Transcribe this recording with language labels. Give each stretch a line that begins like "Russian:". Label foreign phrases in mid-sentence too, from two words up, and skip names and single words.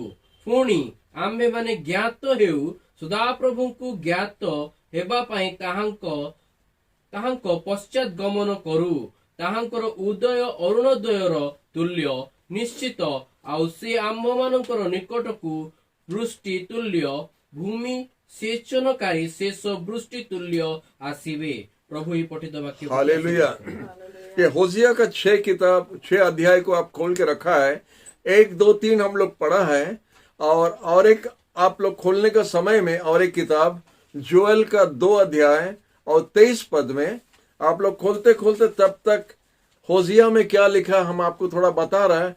Odia: ପୁଣି ଆମ୍ଭେମାନେ ଜ୍ଞାତ ହେଉ, ସଦାପ୍ରଭୁଙ୍କୁ ଜ୍ଞାତ ହେବା ପାଇଁ ତାହାଙ୍କ ପଶ୍ଚାତ୍ ଗମନ କରୁ। ତାହାଙ୍କର ଉଦୟ ଅରୁଣୋଦୟର ତୁଲ୍ୟ ନିଶ୍ଚିତ, ଆଉ ସେ ଆମ୍ଭମାନଙ୍କର ନିକଟକୁ ବୃଷ୍ଟି ତୁଲ୍ୟ, ଭୂମି ସେଚନକାରୀ ଶେଷ ବୃଷ୍ଟି ତୁଲ୍ୟ ଆସିବେ।
Hindi: प्रभु ही पठित वाक्य। हालेलुया। ये होसिया का 6 अध्याय को आप खोल के रखा है। 1, 2, 3 हम लोग पढ़ा है, और एक आप लोग खोलने का समय में और एक किताब जोएल का 2 अध्याय और 23 पद में आप लोग खोलते खोलते तब तक होसिया में क्या लिखा हम आपको थोड़ा बता रहा है।